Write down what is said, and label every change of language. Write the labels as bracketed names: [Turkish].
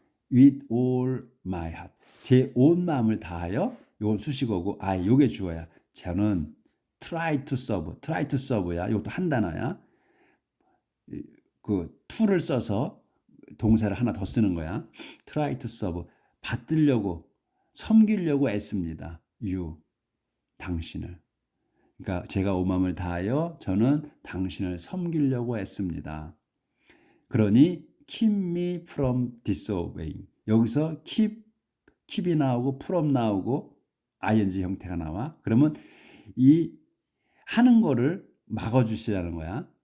[English] With all my heart. [Korean] 제 온 마음을 다하여, 이건 수식어고, 요게 주어야. 저는 [English] try to serve [Korean] 야. 이것도 한 단어야. 그 to를 써서 동사를 하나 더 쓰는 거야. [English] try to serve. [Korean] 받들려고, 섬기려고 애씁니다. [English] you, [Korean] 당신을. 그러니까 제가 온 마음을 다하여 저는 당신을 섬기려고 애씁니다. 그러니 [English] keep me from disobeying. [Korean] 여기서 keep이 나오고 from 나오고 ing 형태가 나와. 그러면 이 하는 거를 막아주시라는 거야.